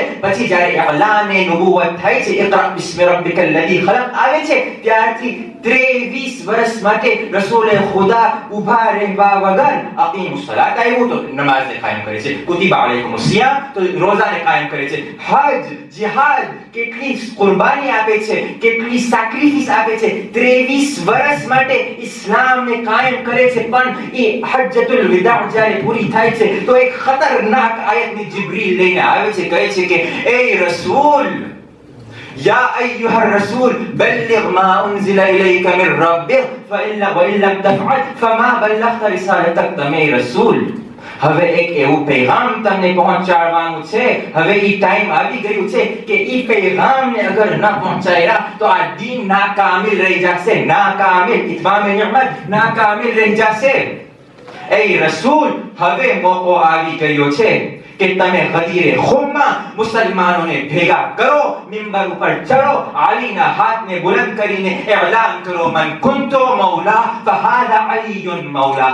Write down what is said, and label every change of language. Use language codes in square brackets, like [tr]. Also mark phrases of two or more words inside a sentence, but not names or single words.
[gu] પછી જ્યારે એલાન નબુવત થાય છે, [ar] اقرأ باسم ربك الذي خلق [gu] આવે છે, ત્યારથી 23 વર્ષ માટે રસૂલ ખુદા ઊભા રહેવા વગર [ar] أقيموا الصلاة [gu] આવ્યું તો નમાઝને કાયમ કરે છે, [ar] كتب عليكم الصيام [gu] તો રોઝાને કાયમ કરે છે, હજ જિહાદ કેટલી કુરબાની આપે છે, કેટલી સેક્રિફિસ આપે છે. 23 વર્ષ માટે ઇસ્લામને કાયમ કરે છે. પણ એ હજ્જતુલ વિદા જ્યારે પૂરી થાય છે તો એક ખતરનાક આયતની જિબ્રીલ લઈને આવે છે, કહે છે કે એ રસૂલ [ar] يا أيها الرسول بلغ ما أنزل إليك من ربك وإن لم تفعل فما بلغت رسالتك. [gu] તમે રસૂલ હવે એક એવું પેગામ તમને પહોંચાડવાનું છે. હવે ઈ ટાઈમ આવી ગયું છે કે ઈ પેગામને અગર ન પહોંચાડ્યા તો આ દીન નાકામિલ રહી જશે. ઇત્મામે નિઅમત નાકામિલ રહી જશે. એ રસૂલ હવે મોકો આવી ગયો છે કે તમે ગદીરે ખુમ્મા મુસલમાનોને ભેગા કરો, મિંબર ઉપર ચડો, અલીના હાથને બુલંદ કરીને એલાન કરો, [ar] من كنت مولاه فهذا علي مولاه.